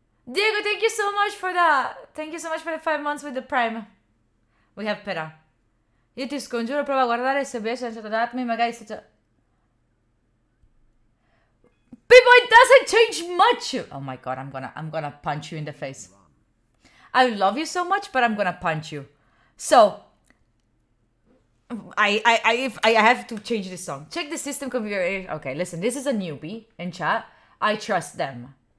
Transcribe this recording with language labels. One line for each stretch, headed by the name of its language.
English: Diego, thank you so much for that. Thank you so much for the 5 months with the Prime. We have Pera.
Italian: Io ti scongiuro, prova a guardare SBS senza darmi magari se c'è...
English: People, it doesn't change much. Oh my god, I'm gonna punch you in the face. I love you so much, but I'm gonna punch you. So, I have to change this song. Check the system configuration. Okay, listen, this is a newbie in chat. I trust them.